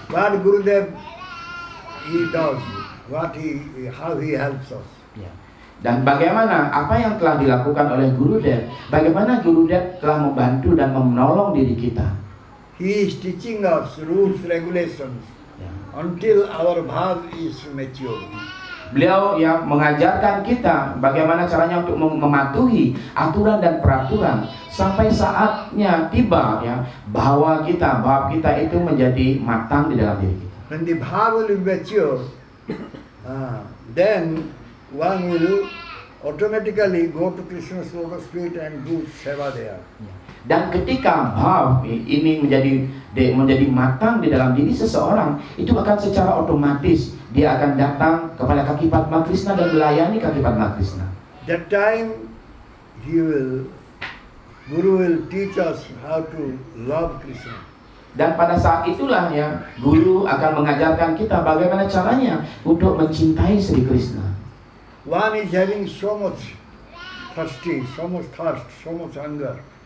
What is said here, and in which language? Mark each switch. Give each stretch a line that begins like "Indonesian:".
English: What Gurudev he does, how he helps us.
Indonesian: Dan bagaimana apa yang telah dilakukan oleh Gurudev, bagaimana Gurudev telah membantu dan menolong diri kita.
English: He is teaching us rules, regulations until our bhav is mature.
Indonesian: Beliau yang mengajarkan kita bagaimana caranya untuk mematuhi aturan dan peraturan sampai saatnya tiba ya bahwa bhav kita itu menjadi matang di dalam diri kita.
English: When the bhav will be mature, then one will automatically go to Krishna's lotus feet and do seva there.
Indonesian: Dan ketika bhav ini menjadi matang di dalam diri seseorang, itu akan secara otomatis dia akan datang kepada kaki Padma Krishna dan melayani kaki Padma Krishna.
English: That time Guru will teach us how to love Krishna.
Indonesian: Dan pada saat itulah ya guru akan mengajarkan kita bagaimana caranya untuk mencintai Sri Krishna.
English: One is having so much thirsty, so much thirst, so much hunger.